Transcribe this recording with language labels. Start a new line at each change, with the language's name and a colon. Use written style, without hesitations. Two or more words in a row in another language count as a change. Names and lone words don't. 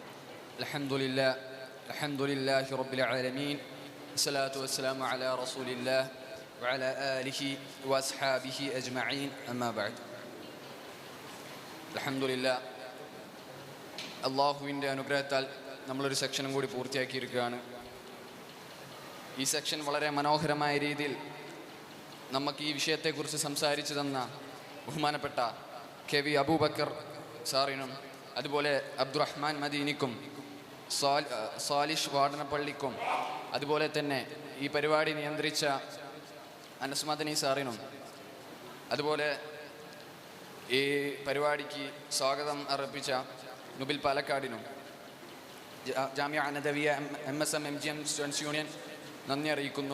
Arabic: الحمد لله رب العالمين، الصلاة والسلام على رسول الله وعلى آله وأصحابه أجمعين، أما بعد. الحمد لله,
Malayalam: അള്ളാഹുവിൻ്റെ അനുഗ്രഹത്താൽ നമ്മളൊരു സെക്ഷനും കൂടി പൂർത്തിയാക്കിയിരിക്കുകയാണ്. ഈ സെക്ഷൻ വളരെ മനോഹരമായ രീതിയിൽ നമുക്ക് ഈ വിഷയത്തെക്കുറിച്ച് സംസാരിച്ചു തന്ന ബഹുമാനപ്പെട്ട KV അബൂബക്കർ സാറിനും അതുപോലെ അബ്ദുറഹ്മാൻ മദീനിക്കും സാലിഷ് വാടനപ്പള്ളിക്കും അതുപോലെ തന്നെ ഈ പരിപാടി നിയന്ത്രിച്ച അനസ് മദനി സാറിനും അതുപോലെ ഈ പരിപാടിക്ക് സ്വാഗതം അർപ്പിച്ച നുബിൽ പാലക്കാടിനും ജാമിഅ നദവിയ MSM MGM സ്റ്റുഡൻസ് യൂണിയൻ നന്ദി അറിയിക്കുന്നു.